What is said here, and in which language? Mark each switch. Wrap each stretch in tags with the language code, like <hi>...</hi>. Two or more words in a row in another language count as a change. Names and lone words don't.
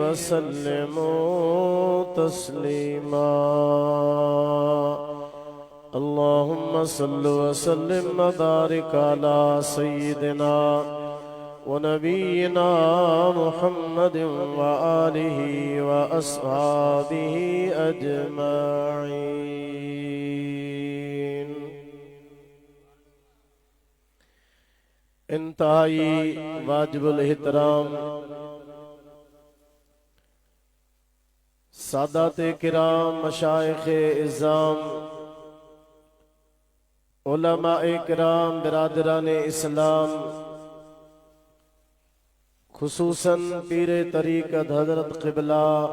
<ar>وسلموا تسليما اللهم صل وسلم وبارك على سيدنا ونبينا محمد وآله وأصحابه</ar> <ur>أجمعين انتہائی واجب الاحترام سادات کرام مشائخ عظام علمائے کرام برادران اسلام خصوصاً پیر طریقت حضرت قبلہ</ur>